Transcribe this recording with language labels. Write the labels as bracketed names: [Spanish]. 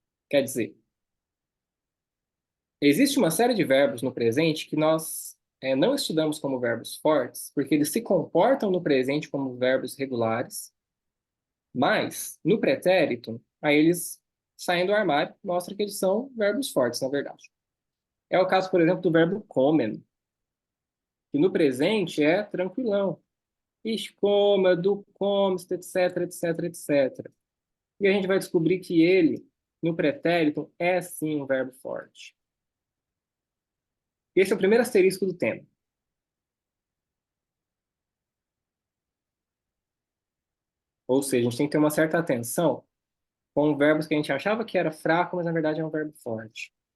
[Portuguese] Quer dizer, existe uma série de verbos no presente que nós não estudamos como verbos fortes, porque eles se comportam no presente como verbos regulares, mas no pretérito, aí eles saem do armário, mostra que eles são verbos fortes, na verdade. É o caso, por exemplo, do verbo comen, que no presente é tranquilão. [German] Ich komme, du kommst, etc, etc, etc. [Portuguese] E a gente vai descobrir que ele, no pretérito, é sim um verbo forte. Esse é o primeiro asterisco do tema. Ou seja, a gente tem que ter uma certa atenção com verbos que a gente achava que era fraco, mas na verdade é um verbo forte.